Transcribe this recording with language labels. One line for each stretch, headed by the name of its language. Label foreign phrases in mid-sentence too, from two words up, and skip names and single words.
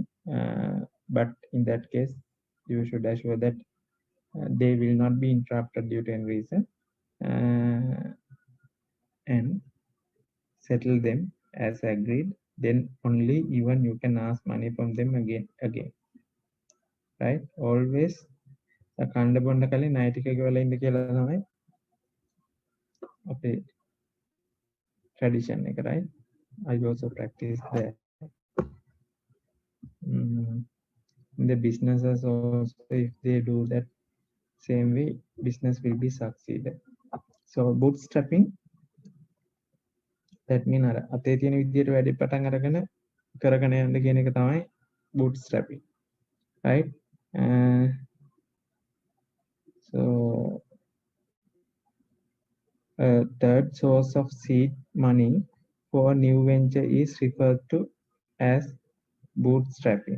English: But in that case, you should assure that they will not be interrupted due to any reason, and settle them as agreed. Then only even you can ask money from them again. Right? Always
Sinhala: කණ්ඩ බොණ්ඩ කලින් ණය ටික ගෙවලා ඉන්න කියලා තමයි අපේ tradition එක, right?
English: I also practice that. In the businesses also, if they do that same way, business will be succeeded. So bootstrapping, that mean
Sinhala: අර අතේ තියෙන විදියට වැඩි පටන් අරගෙන කරගෙන යන්න කියන එක තමයි
English: bootstrapping, right? So third source of seed money for new venture is referred to as bootstrapping.